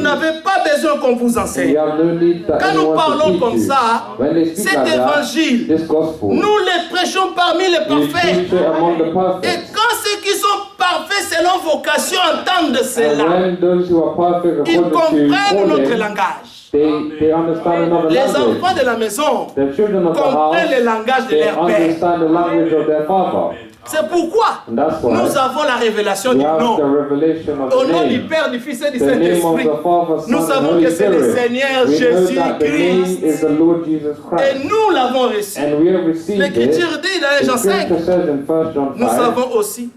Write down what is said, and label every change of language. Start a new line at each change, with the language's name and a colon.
French: n'avez pas besoin qu'on vous
English: And
French: enseigne.
English: you have no need that
French: Quand nous
English: anyone to
French: parlons
English: teach
French: comme
English: you.
French: ça,
English: When they speak
French: cet
English: like that,
French: évangile,
English: this gospel,
French: nous les prêchons parmi les
English: we
French: parfaits.
English: preach it among the
French: Et
English: perfect.
French: quand ceux qui sont parfaits selon vocation entendent
English: And
French: cela,
English: when those who are perfect
French: ils
English: according to
French: comprennent notre
English: calling,
French: langage.
English: they understand another
French: Les
English: language.
French: enfants de la maison
English: The children of the
French: comprennent le
English: house,
French: langage de
English: they
French: leur père.
English: understand the language of their father.
French: C'est pourquoi
English: And that's why
French: nous avons la révélation
English: we
French: du
English: have the
French: nom.
English: revelation of
French: Au
English: the
French: nom du
English: name.
French: Père, du Fils et du
English: The name of
French: Saint-Esprit.
English: the Father,
French: Nous
English: Son, and
French: savons
English: Holy
French: que c'est le
English: Spirit.
French: Seigneur
English: We know that the name
French: Jésus-Christ.
English: is the Lord Jesus
French: Et
English: Christ.
French: nous l'avons reçu.
English: And we have received it.
French: L'Écriture dit dans
English: The
French: Jean 5,
English: scripture says in 1 John
French: nous
English: 5,
French: savons aussi,